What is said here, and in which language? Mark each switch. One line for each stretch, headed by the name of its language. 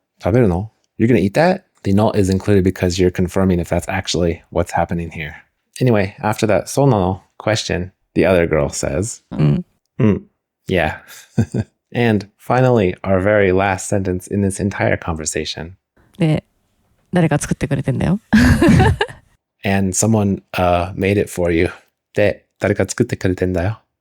English: Taberu? You're gonna eat that? The no is included because you're confirming if that's actually what's happening here. Anyway, after that sonono question, the other girl says, yeah. And finally, our very last sentence in this entire conversation.
Japanese: で、誰か作ってくれてんだよ。
English: And someone made it for you.
Japanese: で、誰か作ってくれてんだよ。